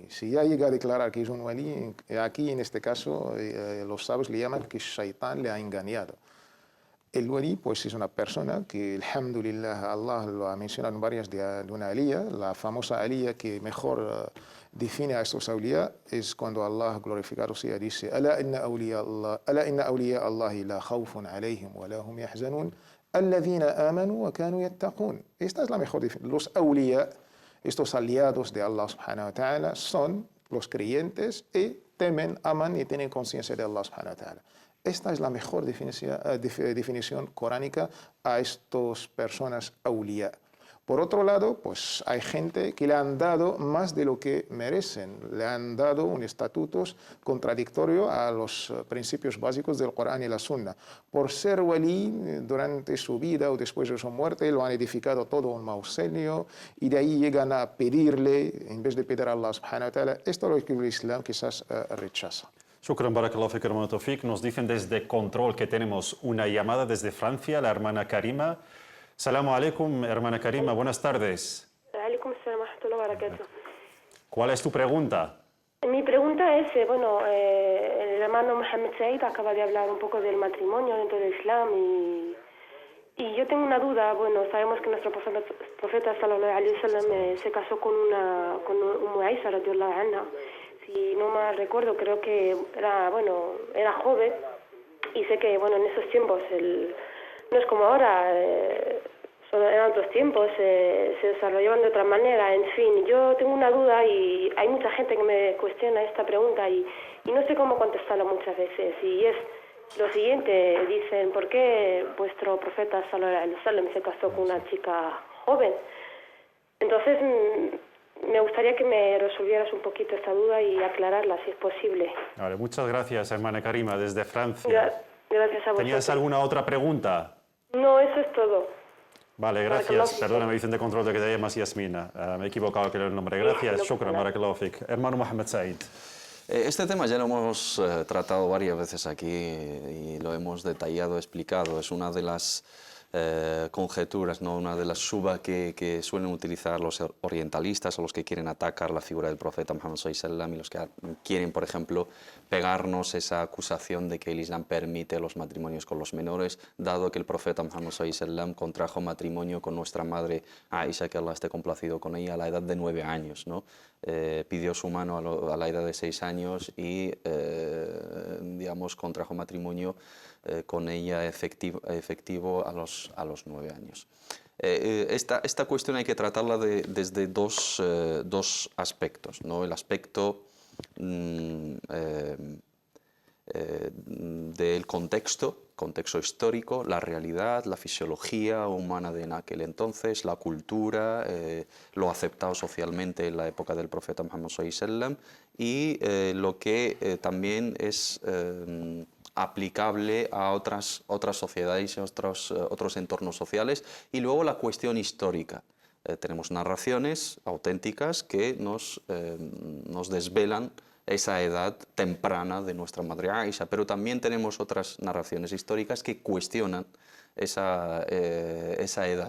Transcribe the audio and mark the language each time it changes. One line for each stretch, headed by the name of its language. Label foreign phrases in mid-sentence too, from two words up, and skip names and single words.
Spanish: Si ya llega a declarar que es un wali, aquí en este caso los sabios le llaman que Shaitán le ha engañado. El wali pues es una persona que, alhamdulillah, Allah lo ha mencionado en varias de una aliyah, la famosa aliyah que mejor define a estos awliya es cuando Allah, glorificado sea, dice:
Arabic: ألا إن أولياء الله لا خوف عليهم ولا هم يحزنون الذين آمنوا وكانوا يتقون.
Spanish: Esta es la mejor definición. Los awliya, estos aliados de Allah
Arabic: سبحانه وتعالى,
Spanish: son los creyentes y temen, aman y tienen conciencia de Allah
Arabic: سبحانه وتعالى.
Spanish: Esta es la mejor definición coránica a estas personas awliya. Por otro lado, pues hay gente que le han dado más de lo que merecen. Le han dado un estatuto contradictorio a los principios básicos del Corán y la Sunna. Por ser wali, durante su vida o después de su muerte, lo han edificado todo un mausoleo y de ahí llegan a pedirle, en vez de pedir a Allah
Arabic: سبحانه وتعالى.
Spanish: Esto es lo que el Islam quizás rechaza.
Arabic: شكرا، بارك الله فيك,
Spanish: hermano Tawfiq. Nos dicen desde Control que tenemos una llamada desde Francia, la hermana Karima.
Arabic: السلام عليكم,
Spanish: hermana Karima, buenas tardes.
Arabic: وعليكم السلام ورحمة الله وبركاته.
Spanish: ¿Cuál es tu pregunta? Mi pregunta es, el hermano Mohamed Said acaba de hablar un poco del matrimonio dentro del Islam y yo tengo una duda. Bueno, sabemos que nuestro profeta
Arabic: صلى الله عليه وسلم
Spanish: se casó con Aisha
Arabic: رضي الله عنها.
Spanish: Si no mal recuerdo, creo que era joven y sé que, en esos tiempos no es como ahora, eran otros tiempos, se desarrollaban de otra manera. En fin, yo tengo una duda y hay mucha gente que me cuestiona esta pregunta y no sé cómo contestarla muchas veces. Y es lo siguiente, dicen: ¿por qué vuestro profeta
Arabic: صلى الله عليه وسلم
Spanish: se casó con una chica joven? Entonces, me gustaría que me resolvieras un poquito esta duda y aclararla, si es posible. Vale, muchas gracias, hermana Karima, desde Francia. Gracias a vosotros. ¿Tenías alguna otra pregunta? No, eso es todo. Vale, gracias. Perdona, me dicen de Control de que te llamas Yasmina. Me he equivocado con el nombre. Gracias,
Arabic: شكرا، بارك الله فيك.
Spanish: Hermano Mohamed Said. Este tema ya lo hemos tratado varias veces aquí y lo hemos detallado, explicado. Es una de las conjeturas, ¿no? Una de las shubha que suelen utilizar los orientalistas o los que quieren atacar la figura del profeta Muhammad
Arabic: صلى الله عليه وسلم
Spanish: y los que quieren, por ejemplo, pegarnos esa acusación de que el Islam permite los matrimonios con los menores, dado que el profeta Muhammad
Arabic: صلى الله عليه وسلم
Spanish: contrajo matrimonio con nuestra madre Aisha, que Allah esté complacido con ella, a la edad de 9 años, ¿no? Pidió su mano a la edad de 6 años y, digamos, contrajo matrimonio con ella efectivo a los 9 años. Esta cuestión hay que tratarla desde dos aspectos, ¿no? El aspecto del contexto histórico, la realidad, la fisiología humana de en aquel entonces, la cultura, lo aceptado socialmente en la época del profeta Muhammad
Arabic: صلى الله عليه وسلم
Spanish: y lo que también es aplicable a otras sociedades y otros entornos sociales, y luego la cuestión histórica. Tenemos narraciones auténticas que nos desvelan esa edad temprana de nuestra madre Aisha, pero también tenemos otras narraciones históricas que cuestionan esa edad.